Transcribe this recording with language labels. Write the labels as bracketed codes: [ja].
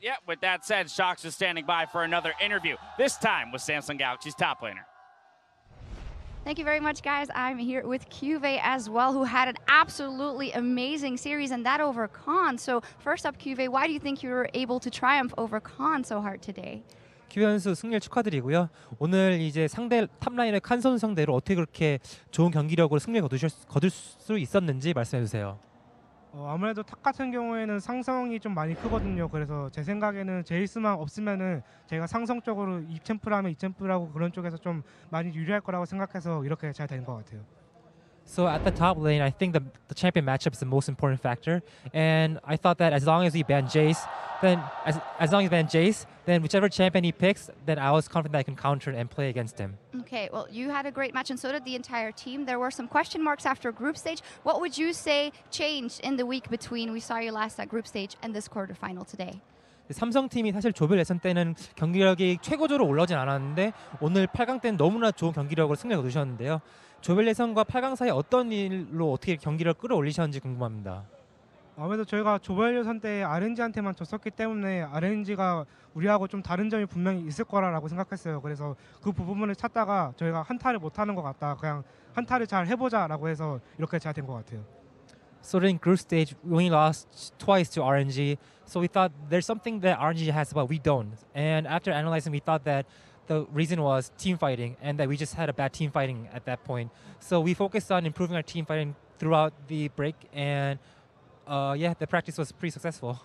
[en] Yeah, with that said, Shox is standing by for another interview, this time with Samsung Galaxy's top laner. Thank you very much, guys. I'm here with Cuvée as well, who had an absolutely amazing series, and that over Khan. So first up, Cuvée, why do you think you were able to triumph over Khan so hard today? [ko] 큐 선수 승리를 축하드리고요. 오늘 이제 상대 탑라인의 칸 선수 상대로 어떻게 그렇게 좋은 경기력으로 승리를 거둘 수 있었는지 말씀해 주세요. 아무래도 탑 같은 경우에는 상성이 좀 많이 크거든요. 그래서 제 생각에는 제이스만 없으면은 제가 상성 쪽으로 2챔프라면 2챔프라고 그런 쪽에서 좀 많이 유리할 거라고 생각해서 이렇게 잘 된 것 같아요. [en] So at the top lane, I think the champion matchup is the most important factor, and I thought that as long as we ban Jace, then as long as we ban Jace, then whichever champion he picks, then I was confident that I can counter and play against him. Okay, well, you had a great match, and so did the entire team. There were some question marks after group stage. What would you say changed in the week between we saw you last at group stage and this quarterfinal today? [ko] 삼성팀이 사실 조별 예선 때는 경기력이 최고조로 올라오진 않았는데 오늘 8강 때는 너무나 좋은 경기력으로 승리를 거두셨는데요. 조별 예선과 8강 사이 어떤 일로 어떻게 경기력을 끌어올리셨는지 궁금합니다. 아무래도 저희가 조별 예선 때 RNG한테만 졌었기 때문에 RNG가 우리하고 좀 다른 점이 분명히 있을 거라고 생각했어요. 그래서 그 부분을 찾다가 저희가 한타를 못하는 것 같다. 그냥 한타를 잘 해보자라고 해서 이렇게 잘 된 것 같아요. [en] So in group stage, we only lost twice to RNG. So we thought there's something that RNG has but we don't. And after analyzing, we thought that the reason was team fighting and that we just had a bad team fighting at that point. So we focused on improving our team fighting throughout the break, and yeah, the practice was pretty successful.